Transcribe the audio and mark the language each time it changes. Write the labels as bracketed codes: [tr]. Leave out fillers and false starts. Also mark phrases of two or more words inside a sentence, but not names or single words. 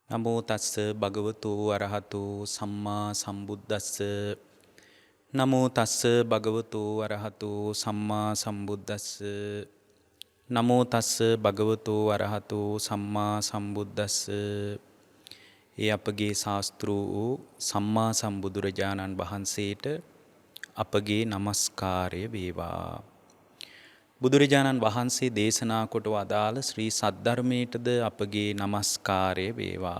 [pi] නමෝ තස්ස භගවතු අරහතු සම්මා සම්බුද්දස්ස. නමෝ තස්ස භගවතු අරහතු සම්මා සම්බුද්දස්ස. නමෝ තස්ස භගවතු අරහතු සම්මා සම්බුද්දස්ස. [si] ඒ අපගේ ශාස්ත්‍ර වූ සම්මා සම්බුදුරජාණන් වහන්සේට අපගේ নমස්කාරය වේවා. බුදුරජාණන් වහන්සේ දේශනා කොට වදාළ ශ්‍රී සද්ධර්මයටද අපගේ নমස්කාරය වේවා.